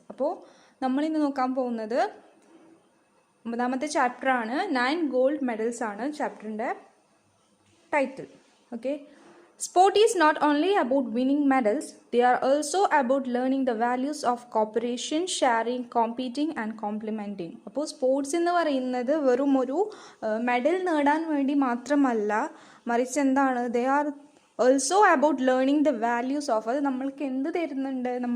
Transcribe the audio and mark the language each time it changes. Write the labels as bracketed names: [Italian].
[Malayalam] അപ്പോൾ നമ്മളിന്ന് നോക്കാൻ പോകുന്നത് 9ാമത്തെ ചാപ്റ്ററാണ്. 9 ഗോൾഡ് മെഡൽസ് ആണ് ചാപ്റ്ററിൻ്റെ title. [English] Okay, sport is not only about winning medals, they are also about learning the values of cooperation, sharing, competing and complementing. [Malayalam] അപ്പോൾ സ്പോർട്സ് എന്ന് പറയുന്നത് വെറും ഒരു മെഡൽ നേടാൻ വേണ്ടി മാത്രമല്ല, മറിച്ച് എന്താണ്, [English] They are also about learning the values of. [Malayalam] അത് നമ്മൾക്ക് എന്ത് തരുന്നുണ്ട്?